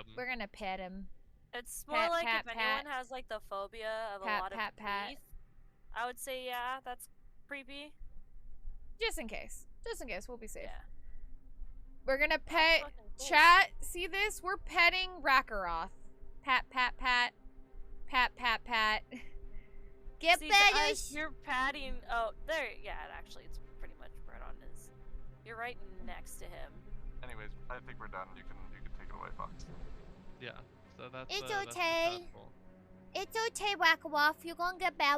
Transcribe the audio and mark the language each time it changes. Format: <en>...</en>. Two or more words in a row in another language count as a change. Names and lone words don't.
<en>We're gonna pet him. It's more like if anyone has like the phobia of a lot of teeth, I would say yeah, that's creepy. Just in case, we'll be safe. Yeah. We're gonna pet chat. See this? We're petting Wraqiroth. Pat, pat, pat, pat, pat, pat. Get better. You're patting. Oh, there. Yeah, actually, it's pretty much right on his. You're right next to him. Anyways, I think we're done. You can take it away, Fox. Yeah. So that's. It's that's okay. It's okay, Wraqiroth. You're gonna get better.</en>